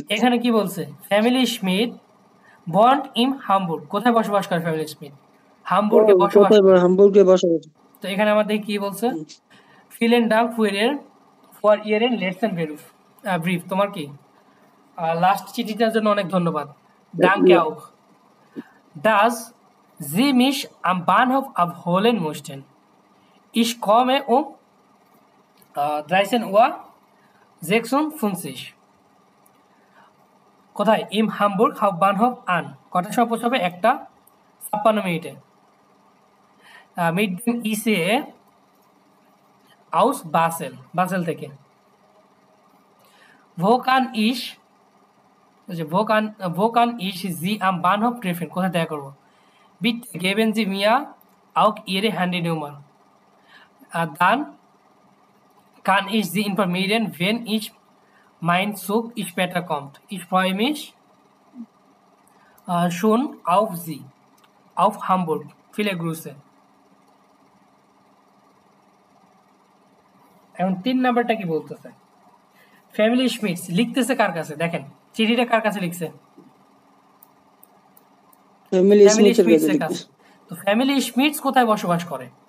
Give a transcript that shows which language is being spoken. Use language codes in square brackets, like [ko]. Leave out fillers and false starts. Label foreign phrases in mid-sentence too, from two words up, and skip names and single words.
[bn] এখানে কি বলছে? [de] Familie Schmitz wohnt in Hamburg. [bn] কোথায় বসবাস করে ফ্যামিলি স্মিথ? হামবুর্গে বসবাস করে। হামবুর্গে বসবাস। তো এখানে আমাদের কি বলছে? [de] Vielen Dank für Ihren letzten Brief. [bn] তোমার কি লাস্ট চিঠিটার জন্য অনেক ধন্যবাদ। [de] ডাঙ্কে auch. Das Sie mich am Bahnhof abholen möchten. Ich komme um 13:56 Uhr. [bn] কোথায়? [de] im Hamburg Hauptbahnhof an. [bn] কটার সময় পৌঁছাবে? [de] 1:56 mit dem ICE aus Basel থেকে। wo kann ich Sie am Bahnhof treffen? [bn] কোথায় দেখা করবো? [de] Bitte geben Sie mir auch Ihre Handynummer. Dann kann ich Sie informieren, wenn mein Zug später kommt. Ich freue mich schon auf Sie, auf Hamburg. Viele Grüße. [bn] এখন 3 নাম্বারটা কি বলতেছে? ফ্যামিলি স্মিথস লিখতেছে কার কাছে? দেখেন চিঠিটা কার কাছে লিখছে? ফ্যামিলি স্মিথের কাছে। তো ফ্যামিলি স্মিথস কোথায় বসবাস করে?